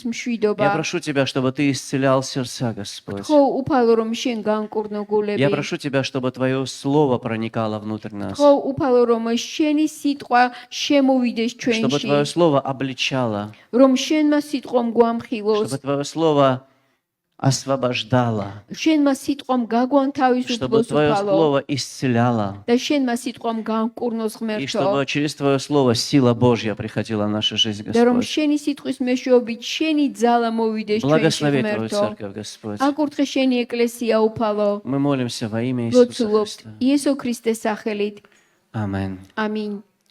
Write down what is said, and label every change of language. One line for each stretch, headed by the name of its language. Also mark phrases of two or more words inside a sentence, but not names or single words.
Russian: Я
Georgian: მშვიდობა.
Russian: прошу Тебя, чтобы Ты исцелял сердца, Господь.
Georgian: ხო, უფალო რომ შენ განკურნო
Russian: Я
Georgian: გულები.
Russian: прошу Тебя, чтобы Твое Слово проникало внутрь нас.
Georgian: ხო, უფალო რომ შენი სიტყვა შემოვიდეს
Russian: Чтобы
Georgian: ჩვენში.
Russian: Твое Слово обличало.
Georgian: რომ შენმა სიტყვამ გვამხილოს.
Russian: Чтобы Твое Слово освобождало.
Georgian: შენმა სიტყვამ
Russian: Чтобы
Georgian: გაგვანთავისუფლოს
Russian: Твое
Georgian: უფალო.
Russian: Слово исцеляло.
Georgian: და შენმა სიტყვამ განკურნოს
Russian: И
Georgian: ღმერთო.
Russian: чтобы через Твое Слово сила Божья приходила в нашу жизнь,
Georgian: და რომ
Russian: Господь.
Georgian: შენი სიტყვის მეშვეობით შენი ძალა მოვიდეს ჩვენში
Russian: Благослови Твою
Georgian: ღმერთო.
Russian: церковь, Господь.
Georgian: აკურთხე შენი ეკლესია უფალო.
Russian: Мы молимся во имя Иисуса
Georgian: ლოცულობთ
Russian: Христа.
Georgian: იესო ქრისტეს სახელით.
Russian: Аминь.
Georgian: ამინ.